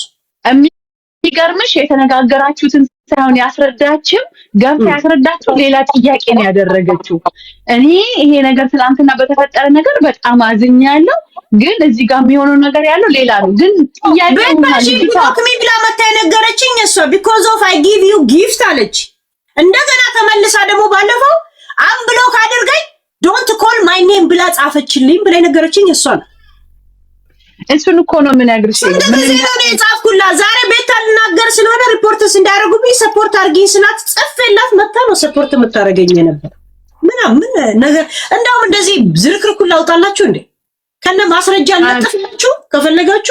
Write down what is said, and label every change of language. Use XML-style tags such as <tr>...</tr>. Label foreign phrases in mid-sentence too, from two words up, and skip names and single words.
<am>የሚገርምሽ የተነጋገራችሁትን ሳይሆን ያስረዳችው ገብታ ያስረዳችው ሌላ ጥያቄ ነው ያደረገችው። እኔ ይሄ ነገር ትናንትና በተፈጠረ ነገር በጣም አዝኛለሁ፣ ግን እዚህ ጋር የሚሆነው ነገር ያለው ሌላ ነው። ግን ጥያቄው ማለት ነው ብላ መታ የነገረችኝ እሷ</am> <en>because of I give you gift</en> <am>አለች። እንደገና ተመልሳ ደግሞ ባለፈው ብሎክ አድርገኝ</am> <en>don't call my name</en> <am>ብላ ጻፈችልኝ ብላ የነገረችኝ እሷ ነው። እሱን እኮ ነው የምነግርሽ። ምን ነው የጻፍኩላ ዛሬ ቤታ ልናገር ስለሆነ ሪፖርትስ እንዳያረጉብኝ ሰፖርት አድርጊ ስላት ጽፌላት መታ ነው ሰፖርት የምታረገኝ ነበር። ምን ነገር እንደውም እንደዚህ ዝርክርኩላ አውጣላችሁ እንዴ ከነ ማስረጃ እናጥፋችሁ ከፈለጋችሁ።</am>